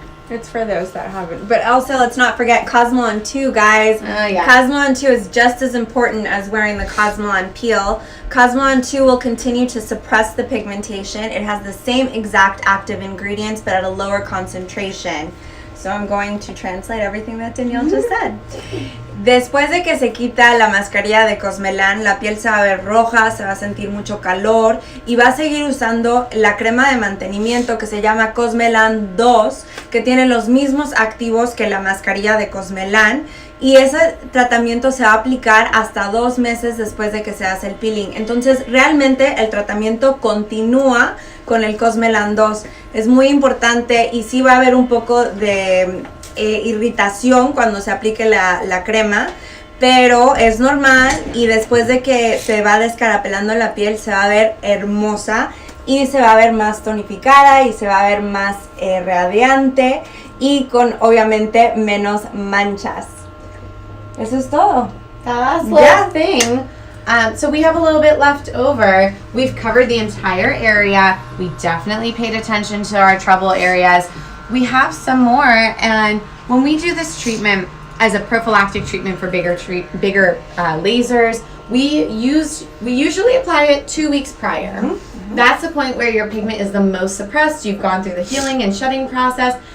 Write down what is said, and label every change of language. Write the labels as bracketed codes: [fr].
[en] It's for those that haven't. But also, let's not forget Cosmelan 2, guys. Yeah. Cosmelan 2 is just as important as wearing the Cosmelan peel. Cosmelan 2 will continue to suppress the pigmentation. It has the same exact active ingredients, but at a lower concentration. So I'm going to translate everything that Danielle just said. [es] Después de que se quita la mascarilla de Cosmelan, la piel se va a ver roja, se va a sentir mucho calor y va a seguir usando la crema de mantenimiento que se llama Cosmelan 2, que tiene los mismos activos que la mascarilla de Cosmelan, y ese tratamiento se va a aplicar hasta 2 meses después de que se hace el peeling. Entonces realmente el tratamiento continúa con el Cosmelan 2. Es muy importante y sí va a haber un poco de irritación cuando se aplique la crema, pero es normal, y después de que se va descarapelando la piel se va a ver hermosa y se va a ver más tonificada y se va a ver más radiante y con obviamente menos manchas. Eso es todo. [en] That's the last thing. So we have a little bit left over. We've covered the entire area. We definitely paid attention to our trouble areas. We have some more, and when we do this treatment as a prophylactic treatment for bigger lasers, we usually apply it 2 weeks prior. That's the point where your pigment is the most suppressed. You've gone through the healing and shedding process.